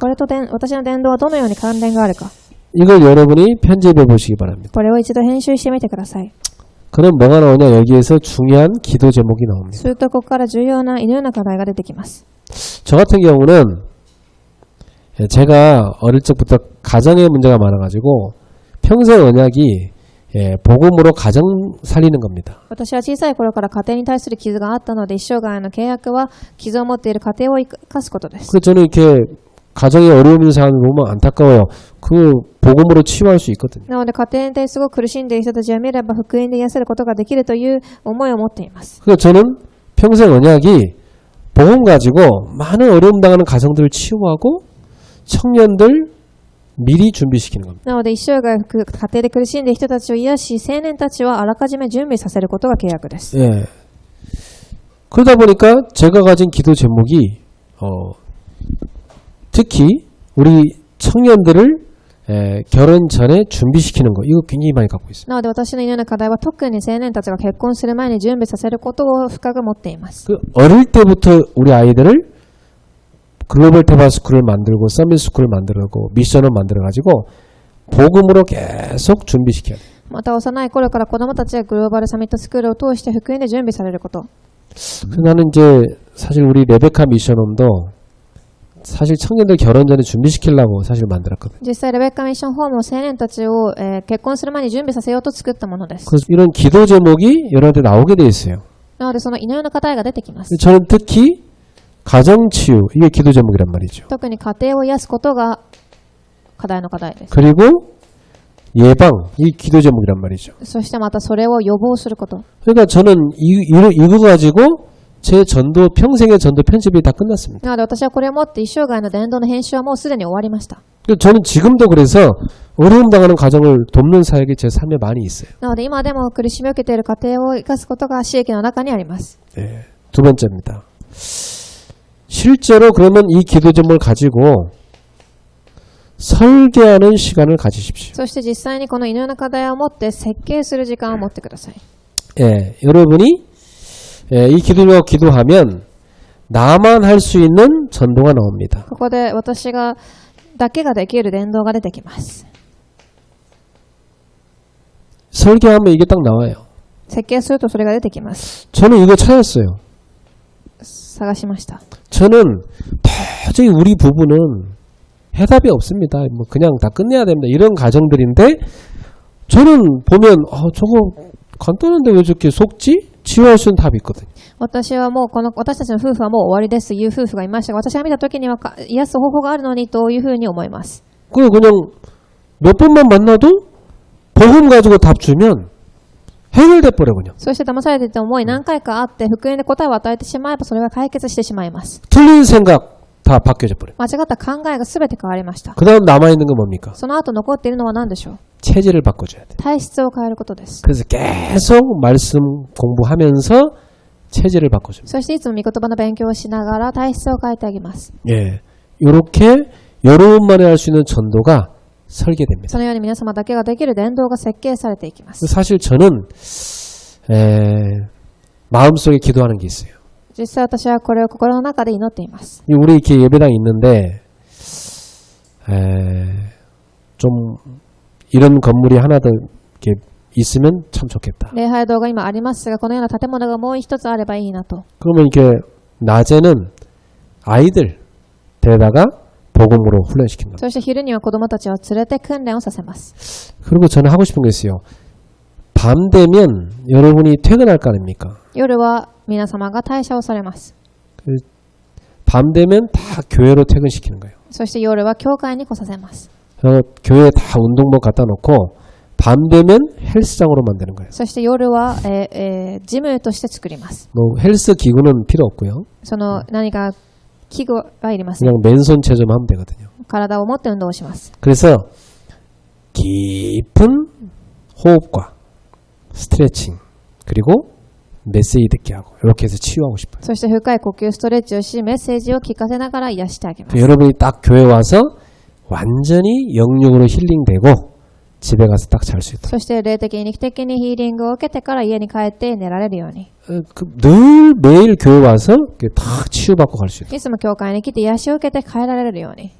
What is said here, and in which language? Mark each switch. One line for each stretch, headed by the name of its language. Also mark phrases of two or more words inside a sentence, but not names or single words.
Japanese: これと私の伝道はどのように関連があるか。
Korean: 이걸 여러분이 편집해 보시기 바랍니다.
Japanese: これを一度編集してみてください。
Korean: 그럼 뭐가 나오냐? 여기에서 중요한 기도 제목이 나옵니다.
Japanese: するとここから重要な、いろいろな課題が出てきます。
Korean: 저 같은 경우는 제가 어릴 적부터 가정에 문제가 많아가지고 평생 언약이 복음으로 가정 살리는 겁니다.
Japanese: 私は小さい頃から家庭に対する傷があったので、一生涯の契約は傷を持っている家庭を生かすことです。
Korean: 그래서 저는 이렇게 가정에 어려움 있는 사람을 보면 안타까워요. 그 복음으로 치유할 수 있거든요.
Japanese: なので家庭ですごく苦しんでいる人たちを見れば福音で癒せることができるという思いを持っています。
Korean: 그래서 저는 평생 언약이 복음 가지고 많은 어려움 당하는 가정들을 치유하고 청년들 미리 준비시키는 겁니다.
Japanese: なので一生涯家庭で苦しんでいる人たちを癒し、青年たちはあらかじめ準備させることが契約です。
Korean: 예. 그러다 보니까 제가 가진 기도 제목이 특히 우리 청년들을 결혼 전에 준비시키는 거 이거 굉장히 많이 갖고 있습니다.
Japanese: なので私の祈る課題は特に青年たちが結婚する前に準備させることを深く持っています。
Korean: 그 어릴 때부터 우리 아이들을 글로벌 테바 스쿨을 만들고 서밋 스쿨을 만들고 미션을 만들어 가지고 복음으로 계속 준비시켜야 돼요.
Japanese: また幼い頃から子どもたちがグローバルサミットスクールを通して福音で準備されること。
Korean: 그래서 나는 이제 사실 우리 레베카 미션홈도 사실 청년들 결혼 전에 준비시키려고 사실 만들었거든요.
Japanese: 実際レベッカミッションホームを青年たちを、結婚する前に準備させようと作ったものです。
Korean: 그래서 이런 기도 제목이 여러분한테 나오게 돼 있어요.
Japanese: なのでその祈りの課題が出てきます。
Korean: 저는 특히 가정치유 이게 기도 제목이란 말이죠.
Japanese: 特に家庭を癒すことが課題の課題です。
Korean: 그리고 예방 이 기도 제목이란 말이죠.
Japanese: そしてまたそれを予防すること。
Korean: 그러니까 저는 이거 가지고 제 전도 평생의 전도 편집이 다 끝났습니다.
Japanese: なので私はこれをもって一生涯の伝道の編集はもうすでに終わりました。
Korean: 저는 지금도 그래서 어려움 당하는 가정을 돕는 사역이 제 삶에 많이 있어요.
Japanese: なので今でも苦しみを受けている家庭を生かすことが私益の中にあります。
Korean: 네, 두 번째입니다. 실제로 그러면 이 기도 제목을 가지고 설계하는 시간을 가지십시오.
Japanese: そして実際にこの祈りの課題を持って設計する時間を持ってください。
Korean: 예, 여러분이 이 기도 제목 기도하면 나만 할 수 있는 전도가 나옵니다.
Japanese: ここで私がだけができる伝道が出てきます。
Korean: 설계하면 이게 딱 나와요.
Japanese: 設計するとそれが出てきます。
Korean: 저는 이거 찾았어요.
Japanese: 探しました。
Korean: 저는 도저히 우리 부부는 해답이 없습니다. 뭐 그냥 다 끝내야 됩니다. 이런 가정들인데 저는 보면 저거 간단한데 왜 저렇게 속지? 치유할 수 있는 답이 있거든요.
Japanese: 私たちの夫婦はもう終わりですという夫婦がいましたが、私が見たときには癒す方法があるのにというふうに思います。
Korean: 그냥 몇 번만 만나도 복음 가지고 답 주면 해결돼 버려 그냥.
Japanese: そして騙されていて思い何回かあって福音で答えを与えてしまえばそれが解決してしまいます。
Korean: 틀린 생각 다 바뀌어져 버려.
Japanese: 間違った考えが全て変わりました。
Korean: 그다음 남아 있는 건 뭡니까?
Japanese: その後残っているのは何でしょう。
Korean: 체질을 바꿔줘야 돼.
Japanese: 体質を変えることです。
Korean: 그래서 계속 말씀 공부하면서 체질을 바꿔줍니다.
Japanese: そしていつも御言葉の勉強をしながら体質を変えてあげます。
Korean: 예, 이렇게 여러분만이 할 수 있는 전도가 설계됩니다.
Japanese: そのように皆様だけができる伝道が設計されていきます。
Korean: 사실 저는 마음속에 기도하는 게 있어요.
Japanese: 実際私はこれを心の中で祈っています。
Korean: 우리 이렇게 예배당이 있는데 좀 이런 건물이 하나 더 이렇게 있으면 참 좋겠다.
Japanese: 礼拝堂が今ありますが、このような建物がもう一つあればいいなと。
Korean: 그러면 이렇게 낮에는 아이들 데려다가 복음으로 훈련시키는 겁니다.
Japanese: そして昼には子供たちを連れて訓練をさせます。
Korean: 그리고 저는 하고 싶은 게 있어요. 밤 되면 여러분이 퇴근할 거 아닙니까?
Japanese: 夜は皆様が退社をされます。
Korean: 밤 되면 다 교회로 퇴근시키는 거예요.
Japanese: そして夜は教会に来させます。
Korean: 교회에 다 운동복 갖다 놓고 밤 되면 헬스장으로 만드는 거예요.
Japanese: そして夜は、ジムとして作ります。
Korean: 뭐 헬스 기구는 필요 없고요.
Japanese: その何か器具はいりません。
Korean: 그냥 맨손 체조만 하면 되거든요.
Japanese: 体を持って運動をします。
Korean: 그래서 깊은 호흡과 스트레칭 그리고 메시지 듣게 하고 이렇게 해서 치유하고 싶어요.
Japanese: そして深い呼吸ストレッチをし、メッセージを聞かせながら癒してあげます。
Korean: 여러분이 딱 교회 와서 완전히 영육으로 힐링되고 집에 가서 딱 잘 수 있도록.
Japanese: そして霊的肉的にヒーリングを受けてから家に帰って寝られるように。
Korean: 늘 매일 교회 와서 이렇게 다 치유받고 갈 수 있도록.
Japanese: いつも教会に来て癒しを受けて帰られるように。